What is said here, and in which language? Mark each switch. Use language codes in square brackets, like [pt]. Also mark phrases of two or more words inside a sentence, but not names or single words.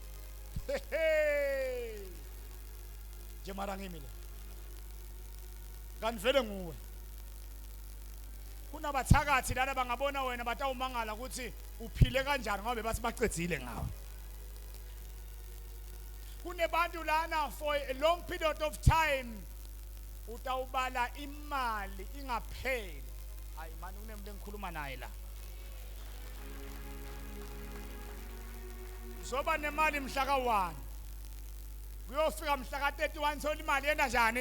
[ss] Nje mara ngimi lo. Kanti vele nguwe. Kunabathakathi lana bangabona wena batawumangala ukuthi uphile kanjani ngoba bathi bacedzile ngawe. Kunebantu lana for a long period of time utawubala imali ingapheli. Hayi manje kunemuntu engikhuluma naye la. Uzoba nemali mhla ka1. Kuyofika mhla ka31 thola imali yena njani?